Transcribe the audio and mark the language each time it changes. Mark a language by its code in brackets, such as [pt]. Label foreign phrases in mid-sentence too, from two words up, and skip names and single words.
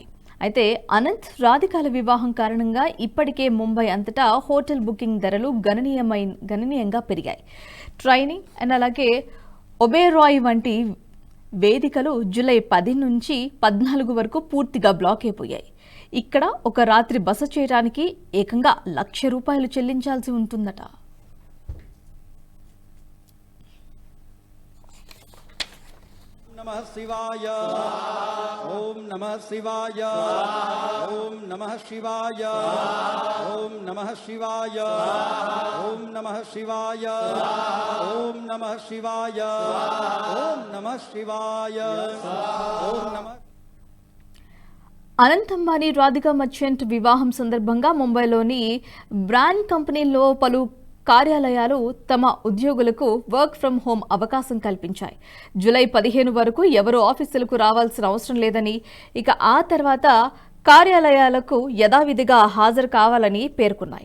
[te] అయితే అనంత్ రాధికాల వివాహం కారణంగా ఇప్పటికే ముంబై అంతటా [en] hotel booking [te] ధరలు గణనీయంగా పెరిగాయి. [en] training and [te] అలాగే ఒబేరాయ్ వంటి వేదికలు జూలై 10 నుంచి 14 వరకు పూర్తిగా బ్లాక్ అయిపోయాయి. ఇక్కడ ఒక రాత్రి బస చేయడానికి ఏకంగా ₹1,00,000 చెల్లించాల్సి ఉంటుందట. [sa] नमः शिवाय ॐ नमः शिवाय ॐ नमः शिवाय ॐ नमः शिवाय ॐ नमः शिवाय ॐ नमः शिवाय ॐ नमः शिवाय ॐ नमः. [te] అనంత్ అంబానీ రాధికా మర్చెంట్ వివాహం సందర్భంగా ముంబైలోని బ్రాండ్ కంపెనీల్లో పలు కార్యాలయాలు తమ ఉద్యోగులకు [en] work from home [te] అవకాశం కల్పించాయి. జూలై 15 వరకు ఎవరు ఆఫీసులకు రావాల్సిన అవసరం లేదని, ఇక ఆ తర్వాత కార్యాలయాలకు యథావిధిగా హాజరు కావాలని పేర్కొన్నాయి.